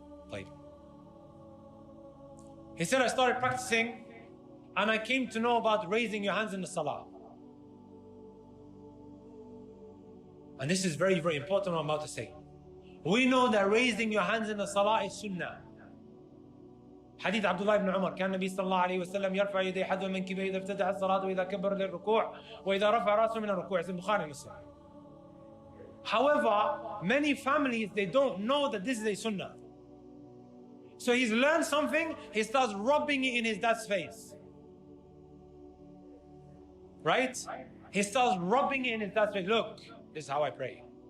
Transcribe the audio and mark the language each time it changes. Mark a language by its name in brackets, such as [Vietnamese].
[English] Like, he said, I started practicing and I came to know about raising your hands in the Salah. And this is very, very important what I'm about to say. We know that raising your hands in the Salah is Sunnah. [Arabic] حديث عبد الله بن عمر كان النبي صلى الله عليه وسلم يرفع يديه حذو منكبيه إذا افتتح الصلاة وإذا كبر للركوع وإذا رفع رأسه من الركوع. [English] It's in Bukhari Muslim. However, many families, they don't know that this is a Sunnah. So he's learned something, he starts rubbing it in his dad's face. Right? He starts rubbing it in his dad's face. Look, this is how I pray.